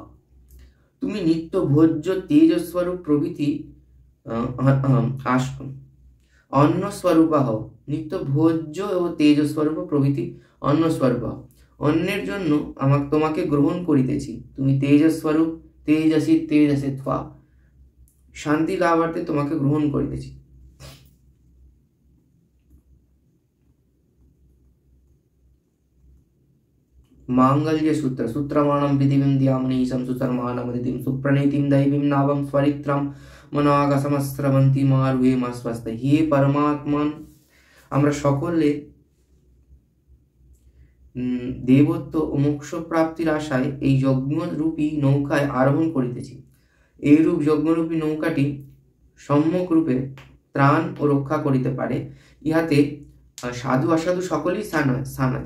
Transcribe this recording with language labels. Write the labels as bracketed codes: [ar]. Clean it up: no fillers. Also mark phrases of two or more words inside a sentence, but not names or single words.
[bn] তুমি নিত্য ভোজ্য তেজস্বরূপ প্রভৃতি অন্নস্বরূপ হও। নিত্য ভোজ্য ও তেজস্বরূপ প্রভৃতি অন্নস্বরূপ হও। অন্যের জন্য তোমাকে গ্রহণ করিতেছি। তুমি তেজস্বরূপ [sa] তেজসি তেজসিত্বা। [bn] শান্তি লাভার্থে তোমাকে গ্রহণ করিতেছি। [sa] मांगल्य सूत्र सूत्रमाणं पृथिवीं द्यामनीशं सुतर्माणमदितिं सुप्रणीतिं दैवीं नावं स्वरित्रं मनागसमस्रवन्ती मारुहे मास्वस्त। हे परमात्मन, [bn] আমরা সকলে দেবত্ব ও মোক্ষ প্রাপ্তির আশায় এই যজ্ঞরূপী নৌকায় আরোহণ করিতেছি। এইরূপ যজ্ঞরূপী নৌকাটি সম্যক রূপে ত্রাণ ও রক্ষা করিতে পারে। ইহাতে সাধু অসাধু সকলেই স্থান আছে।